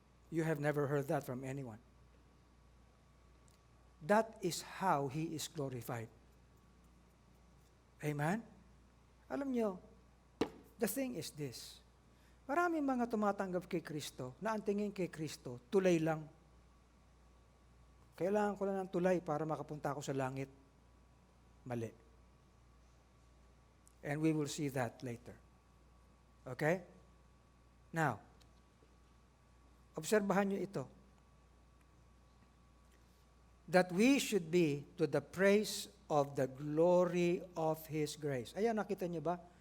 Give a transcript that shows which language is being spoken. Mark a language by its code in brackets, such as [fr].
[en] You have never heard that from anyone. That is how He is glorified. Amen? [tl] Alam nyo, [en] the thing is this. [tl] Maraming mga tumatanggap kay Kristo na ang tingin kay Kristo, tulay lang. Kailangan ko lang ng tulay para makapunta ako sa langit. Mali. [en] And we will see that later. Okay? Now, [tl] obserbahan nyo ito. [en] That we should be to the praise of the glory of His grace. [tl] Ayan, nakita niyo ba?